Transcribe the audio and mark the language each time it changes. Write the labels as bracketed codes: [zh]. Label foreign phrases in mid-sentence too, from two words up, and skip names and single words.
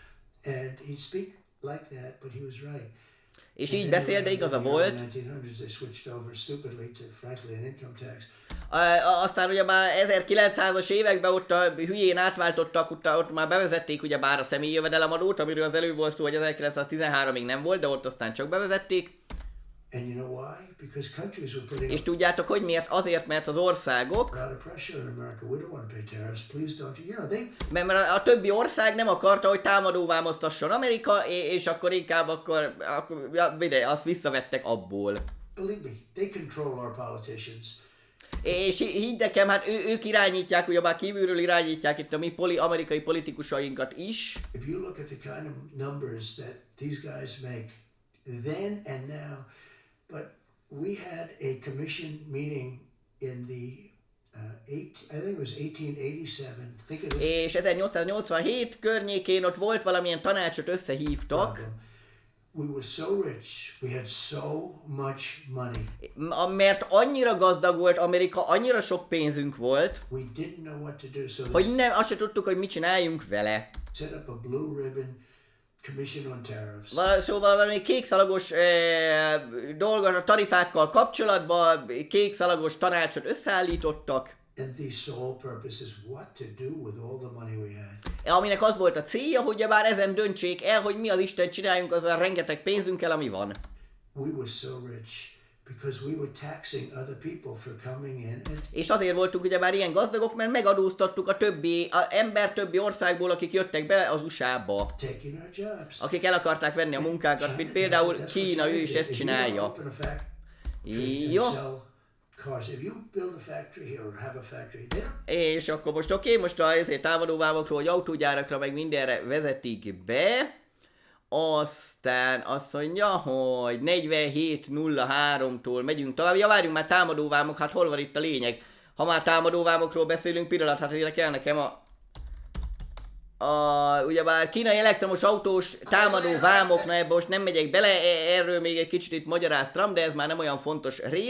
[hu] És így beszél, de igaza volt. Aztán ugye már 1900-as években ott a hülyén átváltottak, ott már bevezették ugye bár a személyi jövedelemadót, amiről az előbb volt szó, hogy 1913-ig nem volt, de ott aztán csak bevezették. [en] And you know why? Because countries were putting [hu] És tudjátok, hogy miért? Azért, mert az országok, [en] a lot of pressure in America. We don't want to pay tariffs. Please don't. You know, they [hu] mert a többi ország nem akarta, hogy támadó vámoztasson Amerika, és akkor inkább akkor azt visszavettek abból. [en] believe me, they control our politicians. [hu] És hidd nekem, hát ők irányítják, ugyebár kívülről irányítják itt a mi amerikai politikusainkat is. [en] If you look at the kind of numbers that these guys make then and now, but we had a commission meeting in the I think it was 1887. Think of this. [hu] És 1887 környékén ott volt valamilyen tanácsot összehívtak. [en] Problem. We were so rich, we had so much money. [hu] Mert annyira gazdag volt Amerika, annyira sok pénzünk volt, [en] We didn't know what to do, so [hu] hogy nem, azt se tudtuk, hogy mit csináljunk vele. [en] set up a blue ribbon commission on tariffs. [hu] Szóval valami kékszalagos dolgot a tarifákkal kapcsolatban, kékszalagos tanácsot összeállítottak, [en] And the sole purpose is what to do with all the money we had. [hu] aminek az volt a célja, hogy bár ezen döntsék el, hogy mi az Isten csináljunk azzal a rengeteg pénzünkkel, ami van. [en] We were so rich because we were taxing other people for coming in and [hu] És azért voltunk ugyebár ilyen gazdagok, mert megadóztattuk a többi országból, akik jöttek be az USA-ba. [en] taking our jobs. [hu] Akik el akarták venni a munkánkat, mint például Kína, ő is ezt csinálja. Jó. [en] If you build a factory here or have a factory there, [hu] És akkor most most a támadó vámokról, hogy autógyárakra meg mindenre vezetik be. Aztán azt mondja, hogy 47.03-tól megyünk tovább. Ja, várjunk már, támadóvámok, hát hol van itt a lényeg? Ha már támadóvámokról beszélünk, pillanat, hát érdekel nekem ugyebár kínai elektromos autós támadó vámok, na ebbe most nem megyek bele, erről még egy kicsit itt magyaráztam, de ez már nem olyan fontos rész.